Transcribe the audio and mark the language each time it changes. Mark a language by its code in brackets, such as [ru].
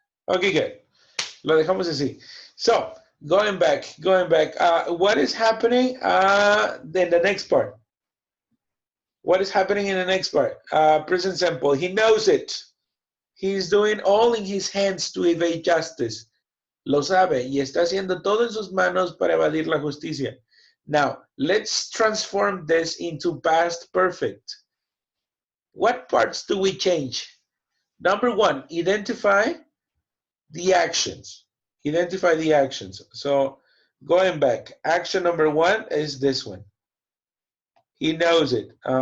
[en] Okay, good. [es] Lo dejamos así. [en] So, going back. What is happening in the next part? What is happening in the next part? Present simple. He knows it. He's doing all in his hands to evade justice. [es] Lo sabe y está haciendo todo en sus manos para evadir la justicia. [en] Now, let's transform this into past perfect. What parts do we change? Number one, identify the actions. Identify the actions. So, going back, action number one is this one. He knows it.